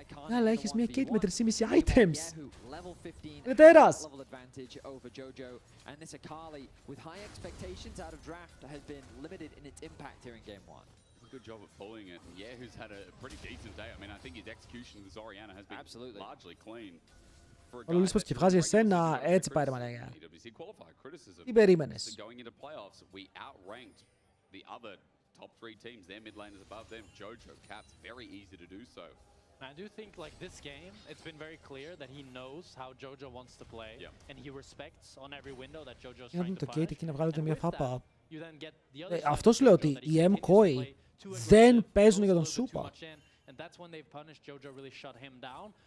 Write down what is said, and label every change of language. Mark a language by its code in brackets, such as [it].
[el] Αλλά έχεις μια Kate με 3,5 items. Είναι τέρας. [en] And this Akali with high expectations out of draft has been limited in its impact here in game 1. Good job of pulling it. Yeah, who's had a pretty decent day. I mean, I think his execution with this Orianna has been largely clean. [el] Ο Λουλής πως και βγάζει εσένα, έτσι πάει ρε μαλάκα. Τι περίμενες? [en] Going into playoffs, we outranked the other top 3 teams. Their mid laners above them. Jojo, Cats, very easy to do so. I do think, like, this game, it's been very clear that he knows how Jojo wants to play, and he respects on every window that Jojo's trying to [el] το Kate εκεί να βγάλετε μια φάπα. [en] You then get the other side [el] Αυτό σου λέω ότι οι Mkoi δεν παίζουν για τον Σούπα. [en] and that's when they've punished Jojo, really shut him down.